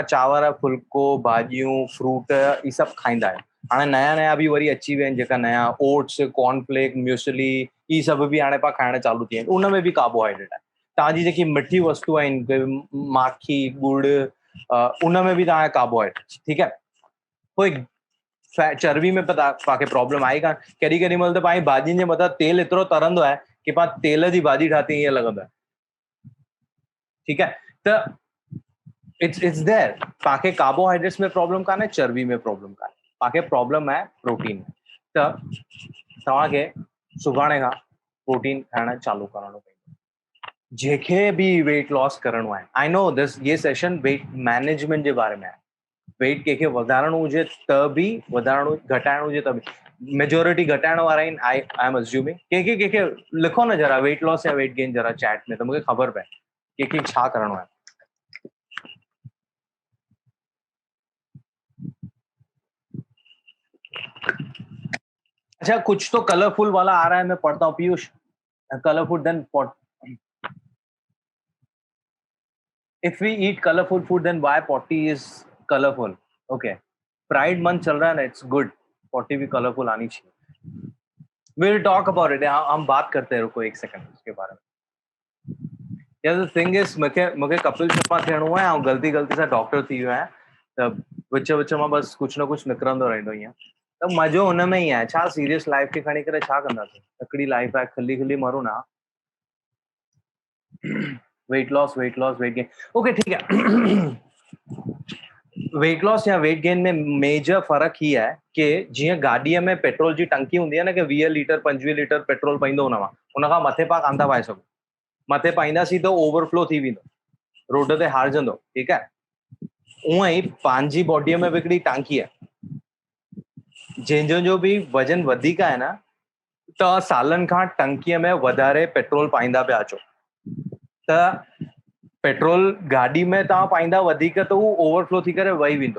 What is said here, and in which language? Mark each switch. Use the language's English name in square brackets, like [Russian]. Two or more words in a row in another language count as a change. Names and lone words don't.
[Sindhi] चांवर फुल्को भाॼियूं फ्रूट इहे सभु खाईंदा आहियूं हाणे नया बि वरी अची विया आहिनि जेका नया ओट्स कॉर्नफ्लेक म्यूसली इहे सभु बि हाणे पाण खाइण चालू थी आहिनि उन में बि कार्बोहाइड्रेट आहे तव्हांजी जेकी मिठी वस्तु आहिनि माखी गुड़ उन में बि तव्हांजा कार्बोहाइड्रेट्स ठीकु आहे पोइ चर्बी में तव्हांखे प्रॉब्लम आई कान केॾी महिल त पंहिंजी भाॼियुनि जे मथां तेल एतिरो तरंदो आहे की पाण तेल जी भाॼी ठाती ईअं लॻंदो आहे ठीकु आहे त [English] it's there [Sindhi] तव्हांखे कार्बोहाइड्रेट्स में प्रॉब्लम कान्हे चर्बी में प्रॉब्लम कान्हे तव्हांखे प्रॉब्लम आहे प्रोटीन में त तव्हांखे सुभाणे खां प्रोटीन खाइण चालू करणो पवंदो जंहिंखे बि [English] weight loss [Sindhi] करणो आहे [English] I know [Sindhi] ये [English] session weight management [Sindhi] जे बारे में आहे वेट कंहिंखे वधाइणो हुजे त बि वधाइणो घटाइणो हुजे त बि मेजोरिटी घटाइण वारा आहिनि [English] I am assuming [Sindhi] कंहिंखे लिखो न जरा [English] weight loss [Sindhi] या [English] weight gain [Sindhi] जरा चैट में त मूंखे ख़बर पए कंहिंखे छा करणो आहे [Hindi] अच्छा कुछ तो कलरफुल वाला आ रहा है मैं पढ़ता हूँ पीयूष [English] colorful then if we eat colorful food then why potty is colorful okay pride month [Hindi] चल रहा है ना [English] it's good [Hindi] potty भी colorful आनी चाहिए [English] we'll talk about it [Hindi] हम बात करते हैं रुको एक सेकंड उसके बारे में [English] yeah the thing is [Sindhi] मूंखे कपिल शर्मा थियणो आहे ऐं गलती सां डॉक्टर थी वियो आहियां त विच में बस कुछ न कुछ निकिरंदो रहंदो ईअं त मज़ो हुन में ई आहे। छा सीरियस लाइफ खे खणी करे छा कंदासीं? हिकिड़ी लाइफ आहे, खिली खिली मरूं ना। [English] weight loss weight gain, okay [Hindi] ठीक है। [English] weight loss [Sindhi] या [English] weight gain [Hindi] में मेजर फर्क ही है कि [Sindhi] जीअं गाॾीअ में पेट्रोल जी टंकी हूंदी आहे न कि 20 लीटर 25 लीटर पेट्रोल पईंदो हुन खां मथे पाण कान था पाए सघूं। मथे पाईंदासीं त ओवरफ्लो थी वेंदो, रोड ते हारजंदो, ठीकु आहे। उअं ई पंहिंजी बॉडीअ में बि हिकिड़ी टांकी आहे, जंहिंजो जो बि वज़न वधीक आहे न, त सालनि खां टंकीअ में वधारे पेट्रोल पाईंदा पिया अचो, त पेट्रोल गाॾी में तव्हां पाईंदा वधीक त उहो ओवरफ्लो थी करे वही वेंदो।